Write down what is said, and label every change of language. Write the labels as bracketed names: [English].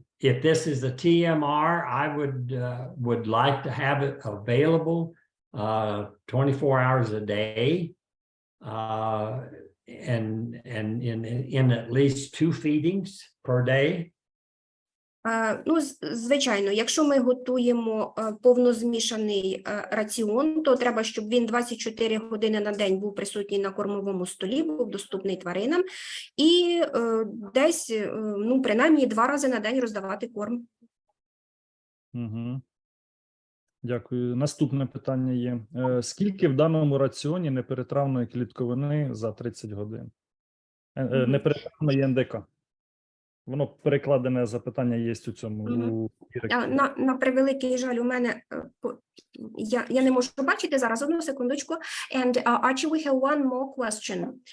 [English] If this is a TMR, I would like to have it available 24 hours a day, and in at least 2 feedings per day. [Ukrainian] Ну, звичайно, якщо ми готуємо повнозмішаний раціон, то треба, щоб він 24 години на день був присутній на кормовому столі, був доступний тваринам, і десь, ну, принаймні 2 рази на день роздавати корм. Дякую. Наступне питання є. Скільки в даному раціоні неперетравної клітковини за 30 годин? Неперетравної НДК. Воно перекладене запитання є у цьому. На превеликий жаль, у мене, я не можу бачити зараз, одну секундочку. [English] And Archie, we have one more question.